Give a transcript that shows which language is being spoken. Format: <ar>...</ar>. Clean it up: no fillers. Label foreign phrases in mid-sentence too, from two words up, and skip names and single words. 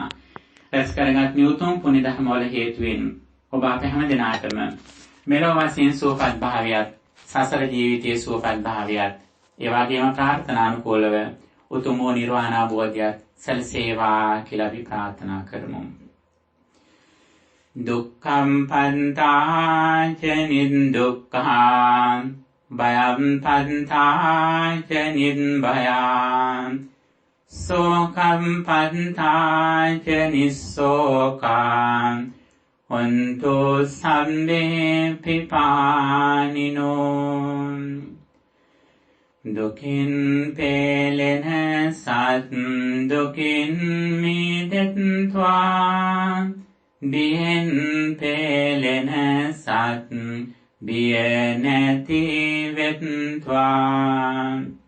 <si>රැස් කරගත් නියුතුම් පුණ්‍ය ධර්ම වල හේතුවෙන් ඔබ අප හැම දිනාටම මෙලොව වශයෙන් සුවපත් භාවයත්, සසර ජීවිතයේ සුවපත් භාවයත්, ඒ වගේම ප්‍රාර්ථනානුකූලව උතුම් වූ නිර්වාණ අවබෝධයත් සැලසේවා කියලා අපි ප්‍රාර්ථනා කරමු.</si> <pi>දුක්ඛම් පන්තාච නිදුක්ඛං භයම් පන්තාච නිබ්භයං සෝකම් පන්තාච නිස්සෝකං හොන්තු සම්මේ පිපානිනෝ.</pi> <si>දුකින් පෙළෙන සත් දුකින් මිදෙත්වා බියෙන් පෙළෙන සත් බිය නැති වෙත්වා.</si>